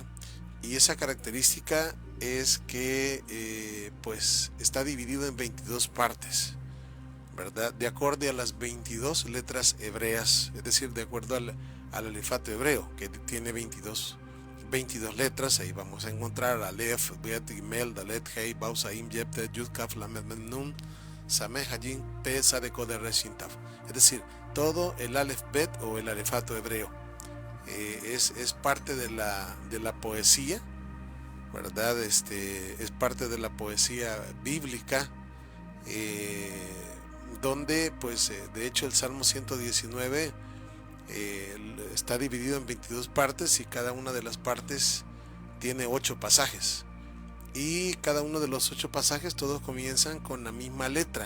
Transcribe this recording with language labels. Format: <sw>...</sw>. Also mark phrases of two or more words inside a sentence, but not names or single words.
<es>Y esa característica es que pues está dividido en 22 partes, ¿verdad? De acuerdo a las 22 letras hebreas, es decir, de acuerdo al alefato hebreo, que tiene 22 letras. Ahí vamos a encontrar Aleph, Bet, Gimel, Dalet, Hei, Bau, Saim, Yep, Tet, Yud, Kaf, Lamed, Mem, Nun, Sameh, Hajin, Pe, Sade, Koder, Resh, Shin, Taf. Es decir, todo el Aleph, Bet o el alefato hebreo es parte de la poesía, ¿verdad? Es parte de la poesía bíblica, donde pues de hecho el Salmo 119 está dividido en 22 partes, y cada una de las partes tiene 8 pasajes, y cada uno de los 8 pasajes todos comienzan con la misma letra.</es>